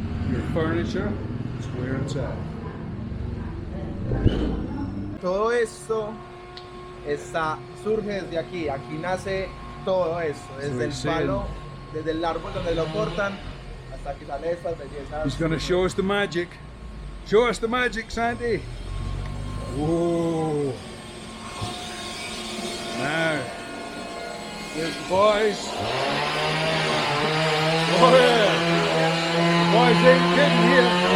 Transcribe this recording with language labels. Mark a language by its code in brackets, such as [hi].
[en] Your furniture is where it's at. [es] Todo esto surge desde aquí. Aquí nace todo esto, desde el palo, desde el árbol donde lo cortan hasta que salen estas bellezas. [en] He's going to show us the magic. Show us the magic, Sandy. Whoa. Now, there's the boys. Oh yeah. The boys ain't kidding here.